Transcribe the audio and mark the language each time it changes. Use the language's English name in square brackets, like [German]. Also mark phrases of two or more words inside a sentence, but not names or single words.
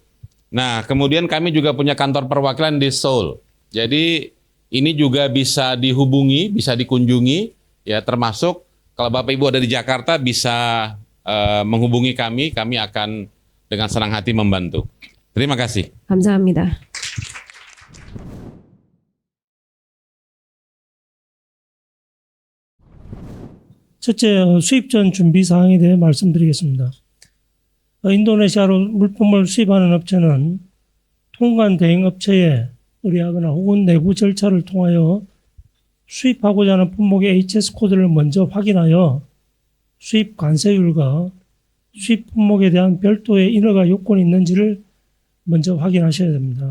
[Indonesian] Nah, kemudian kami juga punya kantor perwakilan di Seoul. Jadi ini juga bisa dihubungi, bisa dikunjungi, ya termasuk kalau Bapak Ibu ada di Jakarta bisa menghubungi kami akan dengan senang hati membantu. Terima kasih. [Korean] 감사합니다. 첫째, 수입 전 준비 사항에 대해 말씀드리겠습니다. 인도네시아로 물품을 수입하는 업체는 통관 대행 업체에 의뢰하거나 혹은 내부 절차를 통하여 수입하고자 하는 품목의 HS 코드를 먼저 확인하여 수입 관세율과 수입 품목에 대한 별도의 인허가 요건이 있는지를 먼저 확인하셔야 됩니다.